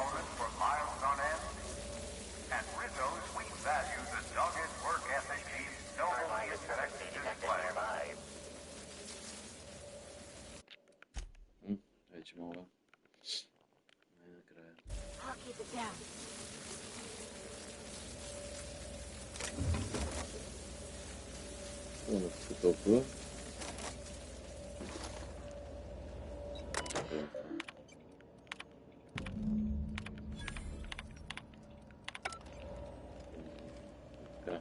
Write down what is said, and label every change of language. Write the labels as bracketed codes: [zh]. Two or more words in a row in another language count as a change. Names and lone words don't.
[en] for miles on end? At Rizzo's, we value the dogged work ethic team's noble Certainly it shouldn't be detected nearby. [bg] Вече мога. Най-накрая. [en] I'll keep it down. [bg] Тук толкова. Така.